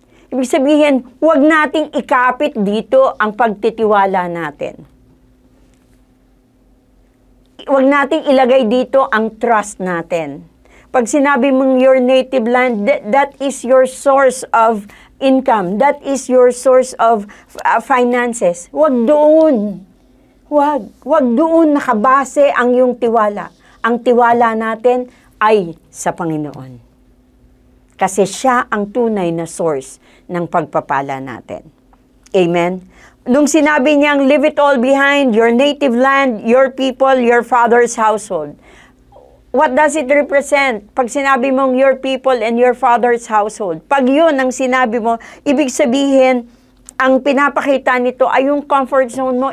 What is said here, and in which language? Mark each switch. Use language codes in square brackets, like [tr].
[tl] Ibig sabihin, huwag nating ikapit dito ang pagtitiwala natin. Huwag nating ilagay dito ang trust natin. Pag sinabi mong [en] your native land, that is your source of income. That is your source of finances. [tl] Huwag doon. Huwag doon nakabase ang iyong tiwala. Ang tiwala natin ay sa Panginoon. Kasi siya ang tunay na source ng pagpapala natin. Amen? Nung sinabi niyang, [en] leave it all behind, your native land, your people, your father's household. What does it represent? [tl] Pag sinabi mong [en] your people and your father's household, [tl] pag yun ang sinabi mo, ibig sabihin, ang pinapakita nito ay yung comfort zone mo.